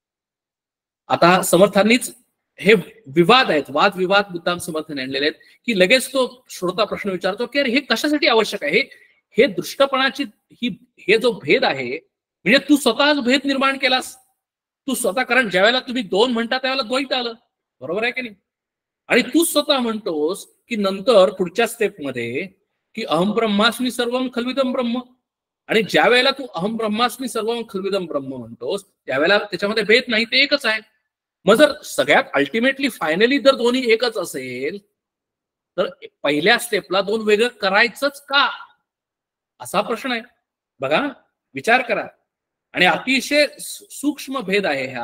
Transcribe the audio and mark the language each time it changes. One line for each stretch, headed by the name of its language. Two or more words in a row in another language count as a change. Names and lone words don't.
Marathi: आता समर्थांनीच हे विवाद आहेत, वादविवाद मुद्दाम समर्थांनी आणलेले आहेत की लगेच तो श्रोता प्रश्न विचारतो की अरे हे कशासाठी आवश्यक आहे. हे दृष्टपणाची हे जो भेद आहे म्हणजे तू स्वतःच भेद निर्माण केलास. तू स्वतः, कारण ज्यावेळेला तुम्ही दोन म्हणता त्यावेळेला द्वैत आलं, बरोबर आहे की नाही. आणि तू स्वतः म्हणतोस की नंतर पुढच्या स्टेपमध्ये की
Sanskrit: अहम ब्रह्मास्मी सर्वम खल्विदम ब्रह्म.
Marathi: आणि ज्या वेळेला तू
Sanskrit: अहम ब्रह्मास्मी सर्वम खल्विदम ब्रह्म
Marathi: म्हणतोस त्यावेळेला त्याच्यामध्ये भेद नाही, ते एकच आहे. मग जर सगळ्यात
English: ultimately finally
Marathi: जर दोन्ही एकच असेल तर पहिल्या स्टेपला दोन वेगळं करायचंच का, असा प्रश्न आहे. बघा, विचार करा. आणि अतिशय सूक्ष्म भेद आहे हा.